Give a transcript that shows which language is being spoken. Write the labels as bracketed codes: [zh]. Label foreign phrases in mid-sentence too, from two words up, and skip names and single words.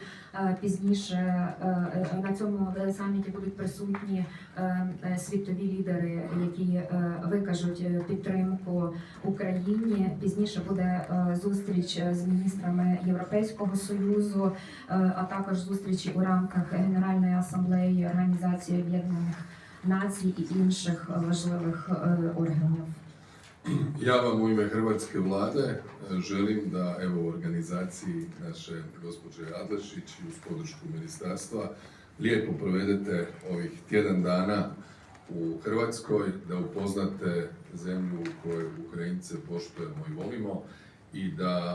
[uk] Пізніше на цьому саміті будуть присутні світові лідери, які викажуть підтримку Україні. Пізніше буде зустріч з міністрами Європейського Союзу, а також зустрічі у рамках Генеральної асамблеї Організації Об'єднаних Націй і інших важливих органів. [hr] Ja vam u ime Hrvatske vlade želim da evo u organizaciji naše gospođe Adlešić i uz podršku ministarstva lijepo provedete ovih tjedan dana u Hrvatskoj, da upoznate zemlju u kojoj Ukrajince poštujemo i volimo i da